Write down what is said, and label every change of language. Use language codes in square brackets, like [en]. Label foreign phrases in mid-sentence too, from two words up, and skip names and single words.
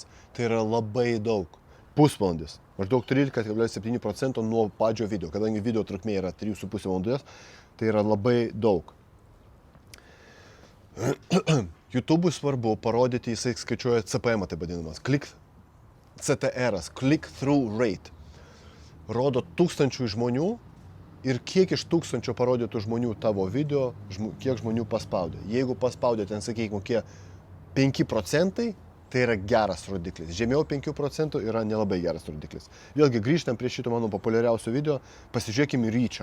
[lt] Tai yra labai daug. Pusvalandis. Maždaug 13,7% nuo pačio video. Kadangi video trukmė yra 3,5 valandos, tai yra labai daug. YouTube'ui svarbu parodyti, jisai skaičiuoja CPM, tai vadinamas. CTR, [en] click-through rate. [lt] Rodo 1000 žmonių ir kiek iš 1000 parodytų žmonių tavo video, kiek žmonių paspaudė. Jeigu paspaudė ten, sakykime, kokie 5%, tai yra geras rodiklis. Žemiau 5% yra nelabai geras rodiklis. Vėlgi grįžtam prie šito mano populiariausio video, pasižiūrėkime ryčą.